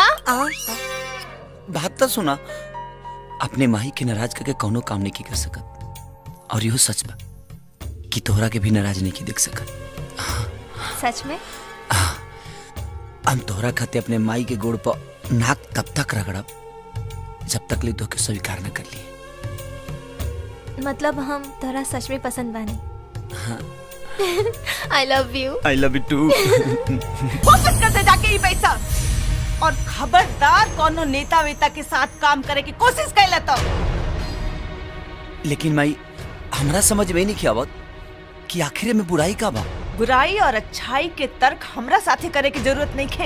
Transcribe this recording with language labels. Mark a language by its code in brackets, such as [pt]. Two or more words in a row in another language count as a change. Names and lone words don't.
[bho] बात तो सुना, अपने माही के नाराज करके कोनो काम नहीं की कर सकत, और यो सच बा कि तोहरा के भी नाराज नहीं की देख सकत। सच में? हम तोहरा खाते अपने माई के गोड़ पर नाक तब तक रगड़ब जब तक ले तो के स्वीकार न कर लिए। मतलब हम तोरा सच में पसंद बानी? हाँ [en] I love you. I love you too. [bho] वापस कर दे जाके ये पैसा, और खबरदार कोनो नेता वेता के साथ काम करे की कोशिश कैला तो। लेकिन माई हमरा समझ में नहीं किया आवत कि आखिर में बुराई का बा। बुराई और अच्छाई के तर्क हमरा साथे करे की जरूरत नहीं खे।